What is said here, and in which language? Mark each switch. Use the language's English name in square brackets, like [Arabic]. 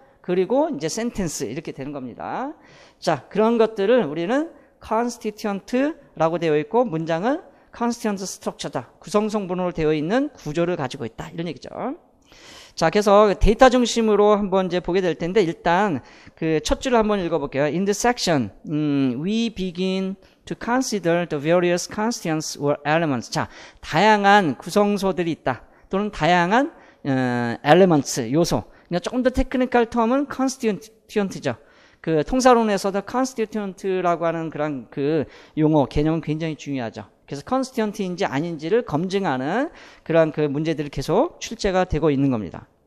[Korean] 그리고 이제 sentence, 이렇게 되는 겁니다. 자, 그런 것들을 우리는 constituent라고 되어 있고, 문장은 constituent structure다. 구성성분으로 되어 있는 구조를 가지고 있다. 이런 얘기죠. 자, 그래서 데이터 중심으로 한번 이제 보게 될 텐데, 일단 첫 줄을 한번 읽어볼게요. [English] In this section, we begin to consider the various constituents or elements. [Korean] 자, 다양한 구성소들이 있다. 또는 다양한 elements, 요소. 그러니까 조금 더 테크니컬 텀은 constituent죠. 통사론에서도 constituent라고 하는 그런 용어, 개념은 굉장히 중요하죠. 그래서 constituent인지 아닌지를 검증하는 그런 문제들이 계속 출제가 되고 있는 겁니다.